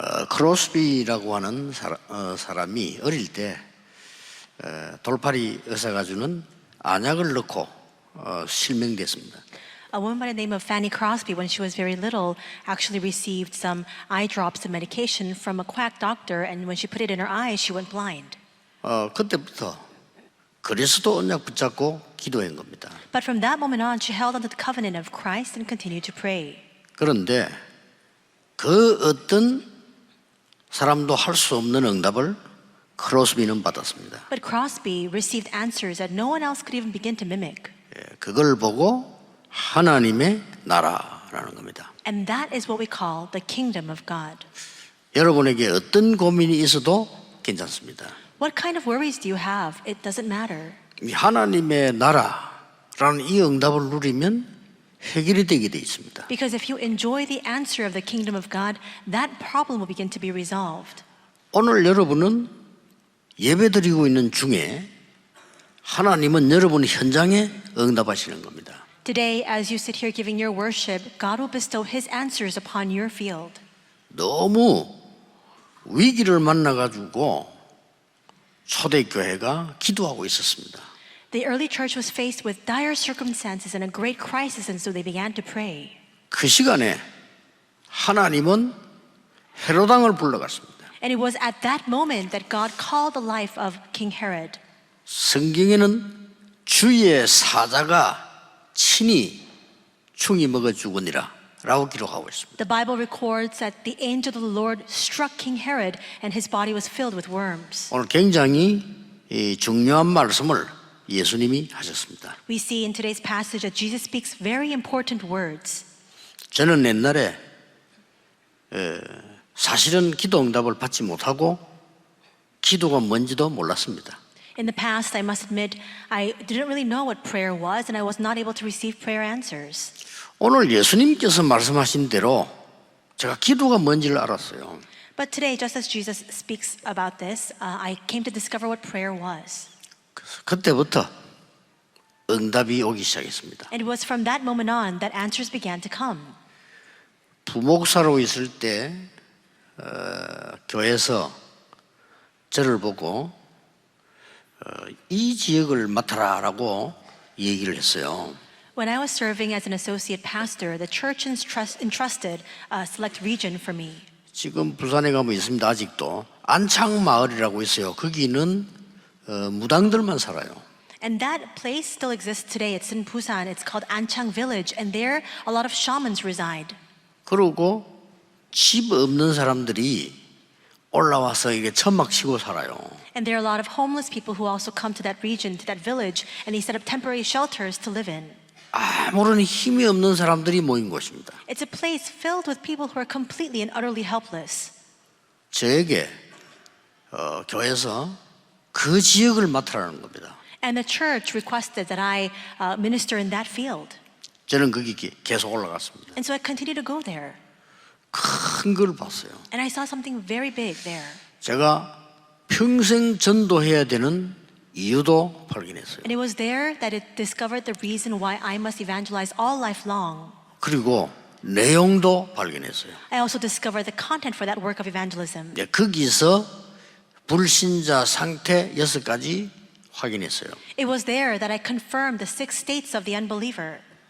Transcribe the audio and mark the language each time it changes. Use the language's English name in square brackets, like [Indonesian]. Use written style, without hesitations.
[Korean] 크로스비라고 하는 사람이 어릴 때 돌팔이 의사가 주는 안약을 넣고 실명됐습니다. [English] A woman by the name of Fanny Crosby, when she was very little, actually received some eye drops of medication from a quack doctor, and when she put it in her eyes, she went blind. [Korean] 그때부터 그리스도 언약 붙잡고 기도한 겁니다. [English] But from that moment on, she held on to the covenant of Christ and continued to pray. [Korean] 그런데 그 어떤 사람도 할 수 없는 응답을 크로스비는 받았습니다. [English] But Crosby received answers that no one else could even begin to mimic. [Korean] 그걸 보고 하나님의 나라라는 겁니다. [English] And that is what we call the kingdom of God. [Korean] 여러분에게 어떤 고민이 있어도 괜찮습니다. [English] What kind of worries do you have? It doesn't matter. [Korean] 이 하나님의 나라라는 이 응답을 누리면 해결이 되게 돼 있습니다. [English] Because if you enjoy the answer of the kingdom of God, that problem will begin to be resolved. [Korean] 오늘 여러분은 예배드리고 있는 중에 하나님은 여러분 현장에 응답하시는 겁니다. [English] Today, as you sit here giving your worship, God will bestow His answers upon your field. [Korean] 너무 위기를 만나가지고 초대교회가 기도하고 있었습니다. [English] The early church was faced with dire circumstances and a great crisis, and so they began to pray. [Korean] 그 시간에 하나님은 헤로당을 불러갔습니다. [English] And it was at that moment that God called the life of King Herod. [Korean] 성경에는 주의 사자가 친히 충이 먹어 죽으니라 라고 기록하고 있습니다. [English] The Bible records that the angel of the Lord struck King Herod and his body was filled with worms. [Korean] 오늘 굉장히 중요한 말씀을 예수님이 하셨습니다. [English] We see in today's passage that Jesus speaks very important words. [Korean] 저는 옛날에 사실은 기도 응답을 받지 못하고 기도가 뭔지도 몰랐습니다. [English] In the past, I must admit, I didn't really know what prayer was and I was not able to receive prayer answers. [Korean] 오늘 예수님께서 말씀하신 대로 제가 기도가 뭔지를 알았어요. [English] But today, just as Jesus speaks about this, I came to discover what prayer was. [Korean] 그때부터 응답이 오기 시작했습니다. [English] And it was from that moment on that answers began to come. [Korean] 부목사로 있을 때 교회에서 저를 보고 이 지역을 맡아라라고 얘기를 했어요. [English] When I was serving as an associate pastor, the church entrusted a select region for me. [Korean] 지금 부산에 가면 있습니다. 아직도 안창마을이라고 있어요. 거기는 무당들만 살아요. [English] And that place still exists today. It's in Busan. It's called Anchang Village, and there a lot of shamans reside. [Korean] 그리고 집 없는 사람들이 올라와서 이게 천막 치고 살아요. [English] And there are a lot of homeless people who also come to that region, to that village, and they set up temporary shelters to live in. [Korean] 아무런 힘이 없는 사람들이 모인 곳입니다. [English] It's a place filled with people who are completely and utterly helpless. [Korean] 저에게 교회에서 그 지역을 맡으라는 겁니다. [English] And the church requested that I minister in that field. [Korean] 저는 거기 계속 올라갔습니다. [English] And so I continued to go there. [Korean] 큰 걸 봤어요. [English] And I saw something very big there. [Korean] 제가 평생 전도해야 되는 이유도 발견했어요. [English] And it was there that it discovered the reason why I must evangelize all life long. [Korean] 그리고 내용도 발견했어요. [English] I also discovered the content for that work of evangelism. [Korean] 거기서 불신자 상태 6가지 확인했어요. [English] It was there that I confirmed the 6 states of the unbeliever.